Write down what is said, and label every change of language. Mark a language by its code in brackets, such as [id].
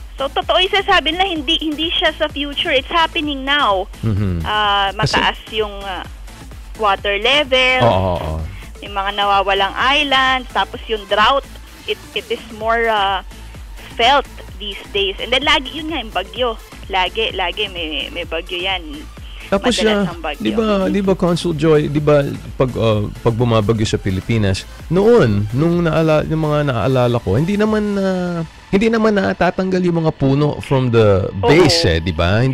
[tl] So, totoo yung sasabi nila, hindi siya sa future. [en] It's happening now. [tl] Mataas yung water level. Yung mga nawawalang islands. Tapos yung [en] drought, it is more felt these days. And then, [tl] lagi yun nga, yung bagyo. Lagi may bagyo yan. Tapos di ba Consul Joy, di ba pag bumabagyo sa Pilipinas, noon nung yung mga naalala ko, hindi naman natatanggal yung mga puno [en] from the base, [tl] di ba?